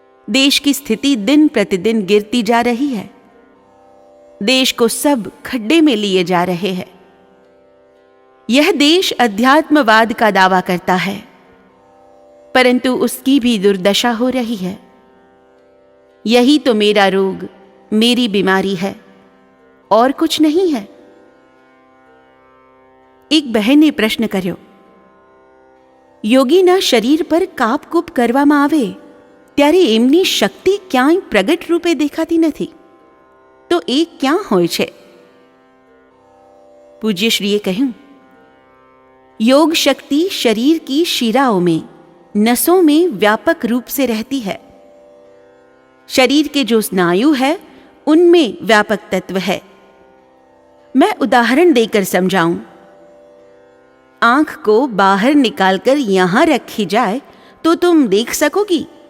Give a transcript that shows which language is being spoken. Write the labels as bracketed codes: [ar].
[hi] देश की स्थिति दिन प्रतिदिन गिरती जा रही है. देश को सब खड्डे में लिए जा रहे हैं. यह देश अध्यात्मवाद का दावा करता है, परंतु उसकी भी दुर्दशा हो रही है. यही तो मेरा रोग, मेरी बीमारी है, और कुछ नहीं है. एक बहन ने प्रश्न [gu] કર્યો, યોગીના શરીર પર કાપકૂપ કરવામાં આવે ત્યારે એમની શક્તિ ક્યાંય પ્રગટ રૂપે દેખાતી નથી, તો એ ક્યાં હોય છે? પૂજ્યશ્રીએ કહ્યું, [hi] योग शक्ति शरीर की शिराओं में, नसों में व्यापक रूप से रहती है. शरीर के जो स्नायु है उनमें व्यापक तत्व है. मैं उदाहरण देकर समझाऊं. आंख को बाहर निकालकर यहां रखी जाए तो तुम देख सकोगी?